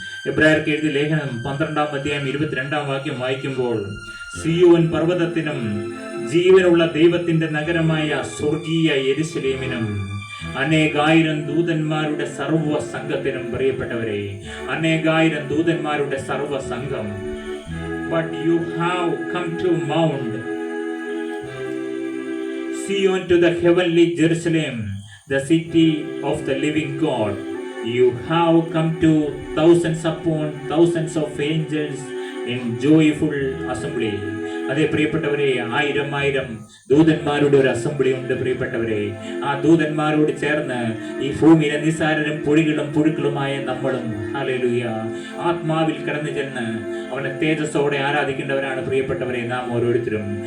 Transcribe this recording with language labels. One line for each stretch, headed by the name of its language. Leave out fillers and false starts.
Malayalam: എബ്രായർക്ക് എഴുതിയ ലേഖനം 12-ാം അധ്യായം 22-ാം വാക്യം വായിക്കുമ്പോൾ, സിയോൻ പർവ്വതത്തിനും ജീവനുള്ള ദൈവത്തിന്റെ നഗരമായ സ്വർഗീയ യെരുശലേമിനും അനേകായിരം ദൂതന്മാരുടെ സർവ്വസംഘത്തിനും പ്രിയപ്പെട്ടവരെ, അനേകായിരം ദൂതന്മാരുടെ സർവ്വസംഘം.
English: But you have come to Mount Zion, to the heavenly Jerusalem, the city of the living God. You have come to thousands upon thousands of angels in joyful assembly.
Malayalam: അതേ പ്രിയപ്പെട്ടവരെ, ആയിരം ദൂതന്മാരുടെ ഒരു അസംബ്ലി ഉണ്ട് പ്രിയപ്പെട്ടവരെ. ആ ദൂതന്മാരോട് ചേർന്ന് ഈ ഭൂമിയിലെ നിസ്സാരരും പൊടികളും പുഴുക്കളുമായ നമ്മളും ഹല്ലേലൂയ ആത്മാവിൽ കടന്നു ചെന്ന് അവനെ തേജസ്സോടെ ആരാധിക്കേണ്ടവരാണ് പ്രിയപ്പെട്ടവരെ നാം ഓരോരുത്തരും.